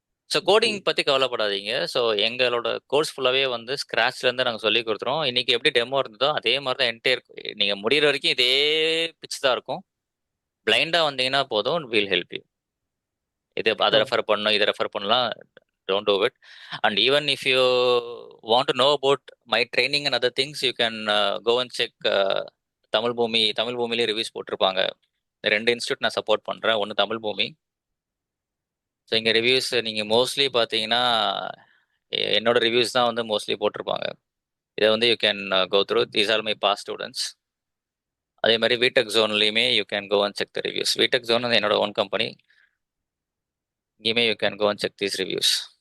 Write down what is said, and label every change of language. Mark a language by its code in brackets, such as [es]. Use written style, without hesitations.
[ta] So coding பற்றி கவலைப்படாதீங்க. So எங்களோட கோர்ஸ் ஃபுல்லாகவே வந்து ஸ்க்ராட்ச்லேருந்து நாங்கள் சொல்லி கொடுத்துருவோம். இன்றைக்கி எப்படி டெமோ இருந்ததோ அதே மாதிரி தான் என்டையர் நீங்கள் முடிகிற வரைக்கும் இதே பிச் தான் இருக்கும். பிளைண்டாக வந்தீங்கன்னா போதும், வில் ஹெல்ப் யூ. இது அதை ரெஃபர் பண்ணணும், இதை ரெஃபர் பண்ணலாம். [en] don't do it. And even if you want to know about my training and other things, you can go and check [ta] Tamil பூமிலே reviews போட்டிருப்பாங்க. 2 இன்ஸ்டியூட் நான் சப்போர்ட் பண்ணுறேன். ஒன்று தமிழ் பூமி. ஸோ இங்கே ரிவ்யூஸ் நீங்கள் மோஸ்ட்லி பார்த்தீங்கன்னா என்னோட ரிவ்யூஸ் தான் வந்து மோஸ்ட்லி போட்டிருப்பாங்க. [en] இதை வந்து you can go through. These are my past students. [ta] அதே மாதிரி விடெக் ஜோன்லையுமே [en] You can go and check the reviews. விடெக் zone வந்து என்னோட ஓன் கம்பெனி. இங்கேயுமே you can go and check these reviews.